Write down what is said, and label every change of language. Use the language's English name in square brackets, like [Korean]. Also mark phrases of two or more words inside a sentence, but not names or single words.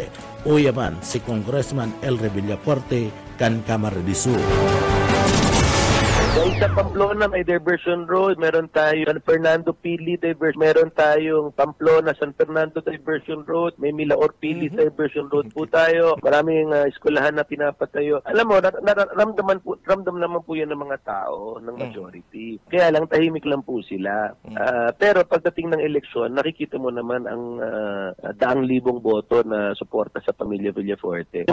[Bikol] Uyaman si Congressman Elre Villapuerte kan Camarines Sur. [Filipino] Sa Pamplona may diversion road, meron tayo San Fernando Pili diversion, meron tayong Pamplona San Fernando diversion road, may Milaor Pili diversion road po tayo. Maraming eskwelahan na pinapatayo. Alam mo, ramdam naman po 'yan ng mga tao, ng majority. Kaya lang tahimik lang po sila. Pero pagdating ng eleksyon, nakikita mo naman ang daang libong boto na suporta sa pamilya Villafuerte.